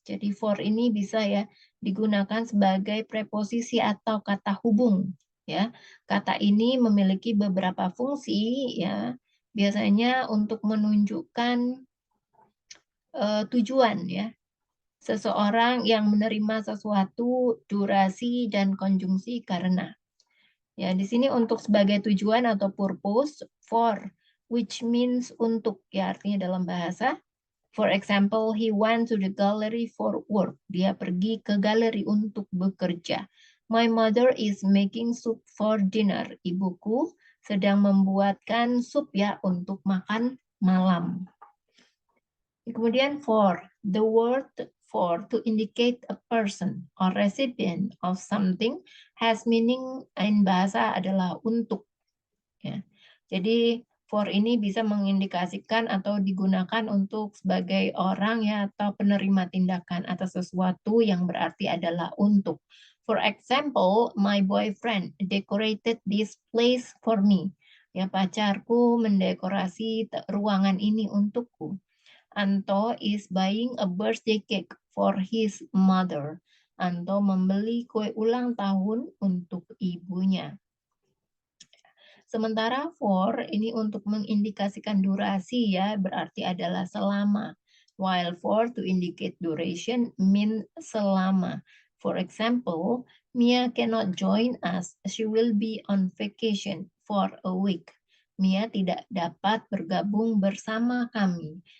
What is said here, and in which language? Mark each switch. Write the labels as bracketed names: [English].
[Indonesian] Jadi for ini bisa ya digunakan sebagai preposisi atau kata hubung ya. Kata ini memiliki beberapa fungsi ya. Biasanya untuk menunjukkan tujuan ya. Seseorang yang menerima sesuatu, durasi dan konjungsi karena. Ya, di sini untuk sebagai tujuan atau purpose, [English] for, which means [Indonesian] untuk ya artinya dalam bahasa. [English] For example, he went to the gallery for work. [Indonesian] Dia pergi ke galeri untuk bekerja. [English] My mother is making soup for dinner. [Indonesian] Ibuku sedang membuatkan sup ya untuk makan malam. [English] Kemudian for, the word for to indicate a person or recipient of something has meaning in bahasa [Indonesian] adalah untuk. Ya. Jadi for ini bisa mengindikasikan atau digunakan untuk sebagai orang ya atau penerima tindakan atas sesuatu yang berarti adalah untuk. [English] For example, my boyfriend decorated this place for me. [Indonesian] Ya, pacarku mendekorasi ruangan ini untukku. [English] Anto is buying a birthday cake for his mother. [Indonesian] Anto membeli kue ulang tahun untuk ibunya. Sementara for ini untuk mengindikasikan durasi ya, berarti adalah selama. [English] While for to indicate duration mean selama. For example, Mia cannot join us. She will be on vacation for a week. [Indonesian] Mia tidak dapat bergabung bersama kami.